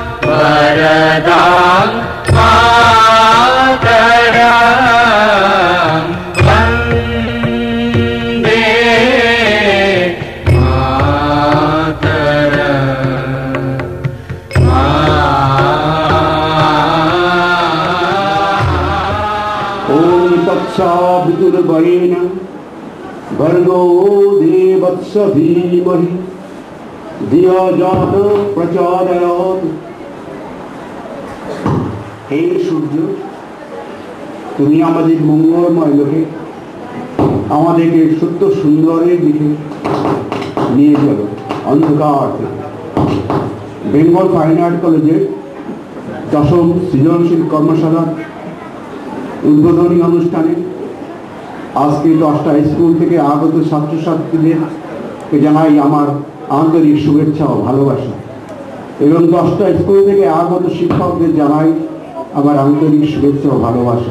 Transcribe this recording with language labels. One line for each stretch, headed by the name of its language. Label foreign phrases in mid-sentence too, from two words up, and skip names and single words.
Sanskrit: वरदां मातरं वन्दे मातरम्। ॐ तत्सवितुर्वरेण्य भर्गो देवस्य धीमहि धियो यो नः प्रचोदयात्।
Bangla: हे সূর্য, তুমি আমাদের মঙ্গলময় লোকে আমাদেরকে সত্য সুন্দরের দিকে নিয়ে চলো অন্ধকার থেকে। বেঙ্গল ফাইন আর্ট কলেজের 10ম সৃজনশীল কর্মশালা উদ্বোধনী অনুষ্ঠানে আজকে 10টা স্কুল থেকে আগত ছাত্রছাত্রীদেরকে জানাই আমার আন্তরিক শুভেচ্ছা ও ভালোবাসা এবং 10টা স্কুল থেকে আগত শিক্ষকদের জানাই আমার আন্তরিক শুভেচ্ছা ও ভালোবাসা।